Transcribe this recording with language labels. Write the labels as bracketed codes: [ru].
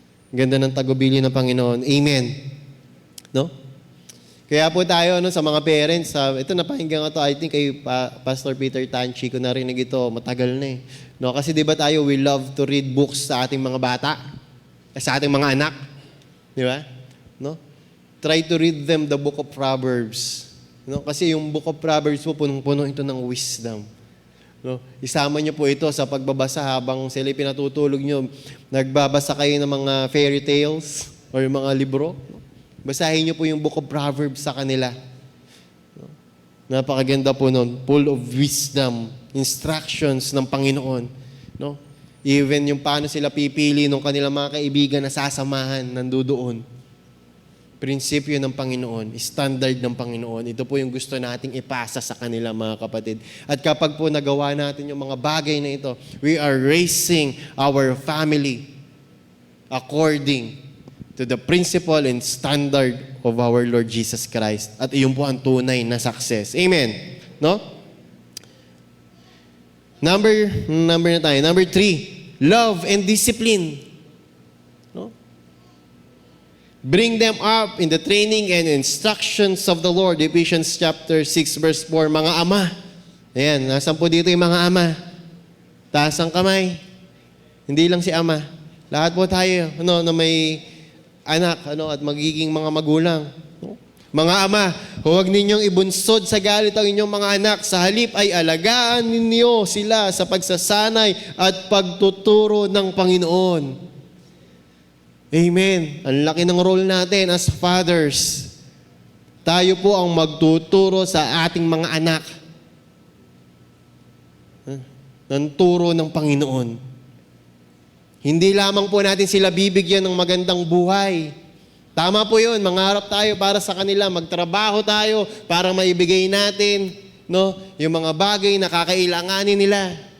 [tl] Ganda ng tagubilin ng Panginoon. Amen. No? Kaya po tayo sa mga parents, ito napahinggan ko to, [en] I think [tl] kay Pastor Peter Tanchi ko narinig ito, matagal na eh. No, kasi di ba tayo, [en] we love to read books [tl] sa ating mga bata, sa ating mga anak. Di ba? No? [en] Try to read them the book of Proverbs. [tl] No? Kasi yung book of Proverbs po, punong-puno ito ng wisdom. No? Isama niyo po ito sa pagbabasa habang sila pinatutulog niyo. Nagbabasa kayo ng mga fairy tales or yung mga libro. Basahin niyo po yung book of Proverbs sa kanila. Napakaganda po nun. Full of wisdom, instructions ng Panginoon. No? Even yung paano sila pipili ng kanilang mga kaibigan na sasamahan, nandoon. Prinsipyo ng Panginoon, standard ng Panginoon. Ito po yung gusto nating ipasa sa kanila, mga kapatid. At kapag po nagawa natin yung mga bagay na ito, [en] we are raising our family according to the principle and standard of our Lord Jesus Christ. [tl] At iyon po ang tunay na success. Amen. No? [en] Number na tayo. Number 3, love and discipline. No? Bring them up in the training and instructions of the Lord. Ephesians chapter 6 verse 4. [tl] Mga ama. Ayan, nasan po dito yung mga ama? Taas ang kamay. Hindi lang si ama. Lahat po tayo na may anak at magiging mga magulang. No? Mga ama, huwag ninyong ibunsod sa galit ang inyong mga anak. Sa halip ay alagaan ninyo sila sa pagsasanay at pagtuturo ng Panginoon. Amen. Ang laki ng role natin [en] as fathers. [tl] Tayo po ang magtuturo sa ating mga anak ng turo ng Panginoon. Hindi lamang po natin sila bibigyan ng magandang buhay. Tama po yun, mangarap tayo para sa kanila, magtrabaho tayo para maibigay natin yung mga bagay na kakailanganin nila.